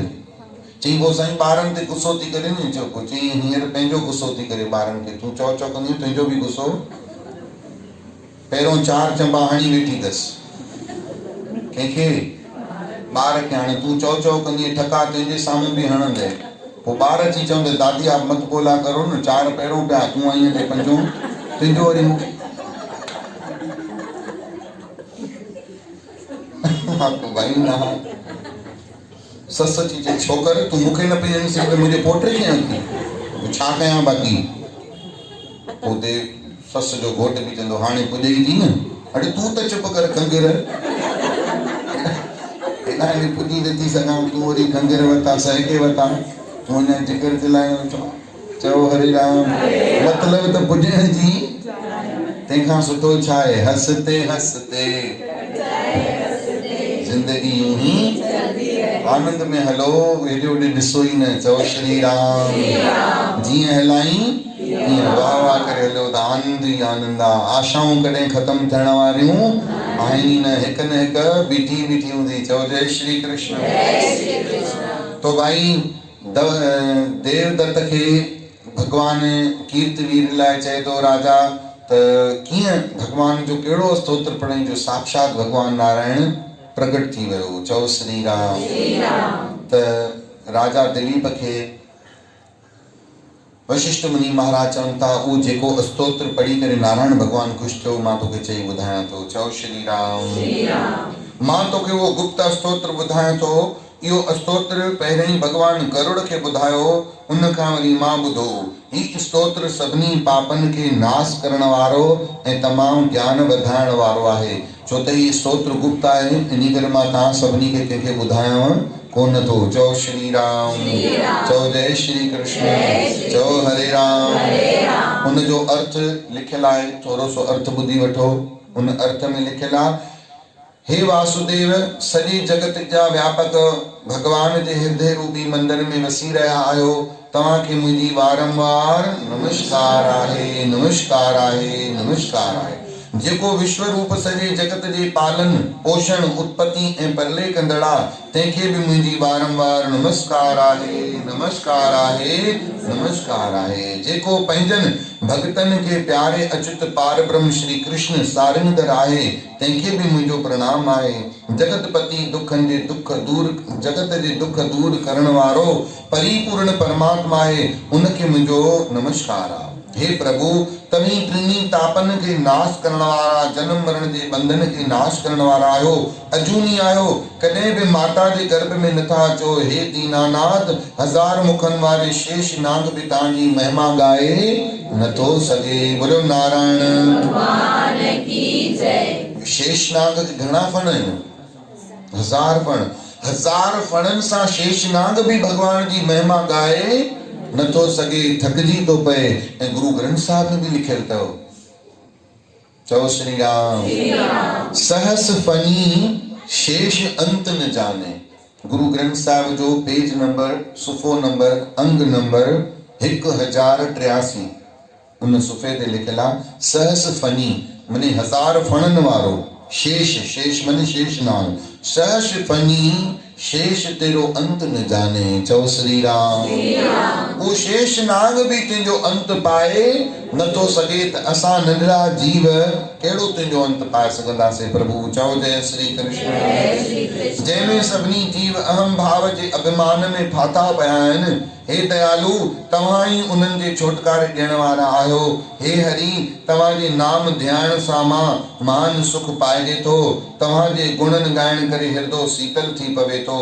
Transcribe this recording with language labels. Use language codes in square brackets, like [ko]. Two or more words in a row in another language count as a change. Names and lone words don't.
[sd] चई पोइ साईं ॿारनि ते गुस्सो थी करे न, चओ पोइ चई हींअर पंहिंजो गुस्सो थी करे ॿारनि खे, तूं चओ कंदी तुंहिंजो बि गुस्सो, पहिरियों 4 चंबा हणी वेठी अथसि कंहिंखे, ॿार खे, हाणे तूं चओ कंदी ठका तुंहिंजे साम्हूं बि हणंदे, पोइ ॿार अची चवंदे दादी [hi] आप मत बोला करो [sd] न, 4 पहिरियों पिया, तूं आईं ते 5 तुंहिंजो वरी भाई न। ससु अची चई छोकर तूं मूंखे न पई हणी सघे, मुंहिंजे पोटे खे हणी, छा कयां बाक़ी। पोइ ससु जो घोट बि चवंदो हाणे पुॼे थी न, अड़े तूं त चुप कर खंघिर, हेॾा पुॼी नथी सघां, तूं वरी खंघिर वरिता, सहके वरिता, तूं अञा जिकर चिलाइण वेठो। चओ हरे राम। मतिलब त पुॼण जी, तंहिंखां सुठो छा आहे, [hi] हंसते हंसते जिंदगी यूं ही आनंद में [sd] हलो, हेॾे होॾे ॾिसो ई न, चओ श्री राम। जीअं हलाई तीअं वाह वाह करे हलो त आनंद ई आनंद आहे। आशाऊं कॾहिं ख़तमु थियण वारियूं आहिनि ई न, हिक न हिक बीठी बीठी हूंदी। चओ जय श्री कृष्ण। तो भाई देवदत्त खे भगवान कीर्तवीर लाइ चए थो राजा त कीअं भगवान जो कहिड़ो स्तोत्र पढ़ई जो साक्षात भगवान नारायण प्रकट थी वियो। चओ श्री राम। त राजा दिलीप खे वशिष्ठ मुनि महाराज चवनि था उहो जेको स्तोत्र पढ़ी करे नारायण भगवान ख़ुशि थियो, मां तोखे चई ॿुधायां थो। चओ श्री राम। मां तोखे उहो गुप्त स्तोत्र ॿुधायां थो। इहो स्तोत्र पहिरीं भगवान गरुड़ खे ॿुधायो, उन खां वरी मां ॿुधो। ही स्तोत्र सभिनी पापनि खे नाश करण वारो ऐं तमामु ज्ञान वधाइण वारो आहे। छो त ही स्तोत्र गुप्त आहे, इन करे मां तव्हां सभिनी खे कंहिंखे ॿुधायांव कोन थो। चओ श्री राम। चओ जय श्री कृष्ण। चओ हरे राम। उन जो अर्थ लिखियल आहे, थोरो सो अर्थ ॿुधी वठो। उन अर्थ में लिखियल आहे, हे वासुदेव, सॼे जगत जा व्यापक भगवान जे हृदय रूपी मंदिर में वसी रहिया आहियो। तव्हांखे मुंहिंजी वारंवार नमस्कार आहे, नमस्कार आहे, नमस्कार आहे। जेको विश्व रूप सॼे जगत जे पालन पोषण उत्पत्ति ऐं परले कंदड़ा, तंहिंखे बि मुंहिंजी वारंवार नमस्कार आहे, नमस्कार आहे, नमस्कार आहे। जेको पंहिंजनि भक्तनि खे प्यारे अच्युत पार ब्रह्म श्री कृष्ण सारिंदर आहे, तंहिंखे बि मुंहिंजो प्रणाम आहे। जगतपति दुखनि जे दुख दूर, जगत जे दुख दूर करण वारो परिपूर्ण परमात्मा आहे, उनखे मुंहिंजो नमस्कार आहे। हे प्रभु, तव्हीं टिनी तापनि खे नाश करण वारा, जन्म मरण जे बंधन खे नाश करण वारा आहियो, अजूनी आहियो, कॾहिं बि माता जे गर्भ में नथा अचो। हे दीनानाथ, 1000 मुखनि वारे शेष नाग बि तव्हांजी महिमा ॻाए नथो सघे। [hi] बोलो नारायण भगवान की जय। [sd] शेष नाग के घणा फण आहिनि? 1000 फण। 1000 फणनि सां शेष नाग भी भगवान जी महिमा ॻाए नथो सघे, थकजी थो पए। ऐं गुरु ग्रंथ साहिब में भी लिखियल अथव। चओ श्री राम। [pa] सहस फनी शेष अंत न जाने। [sd] गुरु ग्रंथ साहिब जो पेज नंबर सुफ़ो नंबर अंग नंबर 1083 उन सुफ़े ते लिखियल आहे सहस फनी मने 1000 फणन वारो शेष शेष मने शेष नाग [pa] सहस फनी शेष तेरो अंत न जाने। [sd] चओ श्री राम। वो शेष नाग भी तुंहिंजो अंत पाए नथो सघे त असां नंढड़ा जीव कहिड़ो तुंहिंजो अंत पाए सघंदासीं प्रभु। चओ जय श्री कृष्ण। जंहिंमें सभिनी जीव अहम भाव जे अभिमान में फाथा पिया आहिनि। हे दयालु तव्हां ई उन्हनि जे छोटकारे ॾियण वारा आहियो। हे हरि तव्हां जे नाम ध्यान सां मां मान सुख पाइजे थो। तव्हां जे गुणन ॻाइण करे हृदय शीतल थी पवे थो।